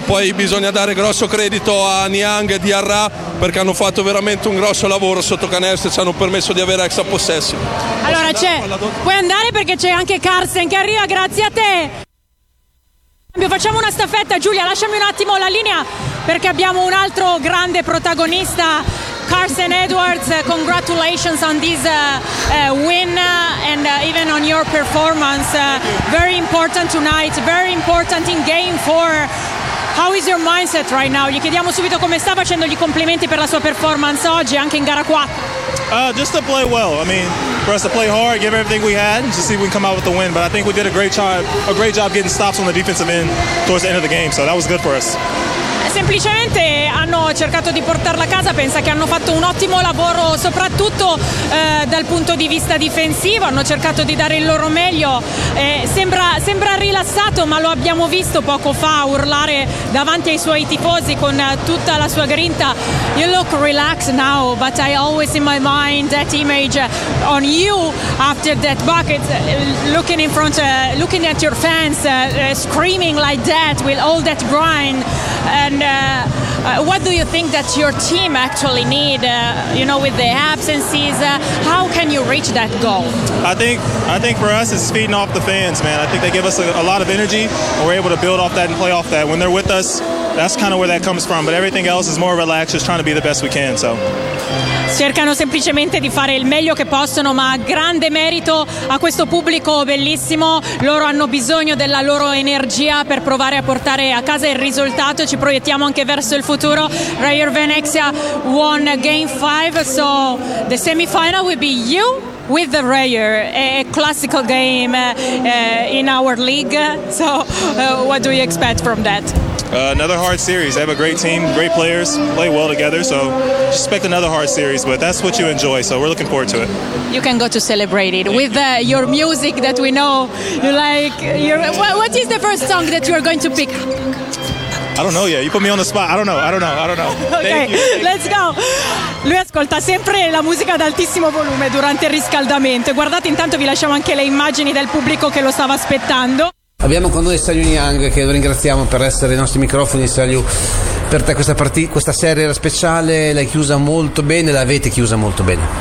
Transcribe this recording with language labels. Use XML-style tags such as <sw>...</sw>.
<it>Poi bisogna dare grosso credito a Niang e Diarra, perché hanno fatto veramente un grosso lavoro sotto canestro e ci hanno permesso di avere extra possessi. Allora c'è, puoi andare perché c'è anche Carson che arriva, grazie a te. Facciamo una staffetta, Giulia, lasciami un attimo la linea perché abbiamo un altro grande protagonista, Carson Edwards.</it> <en>Congratulations on this win and even on your performance. Very important tonight, very important in game 4. How is your mindset right now?</en> <it>Gli chiediamo subito come sta, facendo gli complimenti per la sua performance oggi anche in gara 4.</it> <en>Just to play well. I mean, for us to play hard, give everything we had, to see if we can come out with the win. But I think we did a great job getting stops on the defensive end towards the end of the game. So that was good for us.</en> <it>Semplicemente hanno cercato di portarla a casa, pensa che hanno fatto un ottimo lavoro soprattutto dal punto di vista difensivo, hanno cercato di dare il loro meglio, sembra rilassato, ma lo abbiamo visto poco fa urlare davanti ai suoi tifosi con tutta la sua grinta.</it> <en>You look relaxed now, but I always in my mind that image on you after that bucket, looking in front, looking at your fans screaming like that with all that grind. And what do you think that your team actually need, you know, with the absences? How can you reach that goal? I think for us it's feeding off the fans, man. I think they give us a lot of energy and we're able to build off that and play off that. When they're with us, that's kind of where that comes from. But everything else is more relaxed, just trying to be the best we can, so.</en> <it>Cercano semplicemente di fare il meglio che possono, ma grande merito a questo pubblico bellissimo. Loro hanno bisogno della loro energia per provare a portare a casa il risultato. Ci proiettiamo anche verso il futuro.</it> <en>Rayer Venezia won game 5, so the semifinal will be you with the Rayer. A classical game in our league, so what do you expect from that? Another hard series. They have a great team, great players, play well together, so just expect another hard series, but that's what you enjoy, so we're looking forward to it. You can go to celebrate it with your music that we know you like. What is the first song that you are going to pick? I don't know yet. You put me on the spot. I don't know. Okay, thank you. Let's go.</en> <it>Lui ascolta sempre la musica ad altissimo volume durante il riscaldamento. Guardate, intanto vi lasciamo anche le immagini del pubblico che lo stava aspettando. Abbiamo con noi Sayu Niang, che lo ringraziamo per essere ai nostri microfoni. Sayu, per te questa partita, questa serie era speciale, l'hai chiusa molto bene, l'avete chiusa molto bene.</it>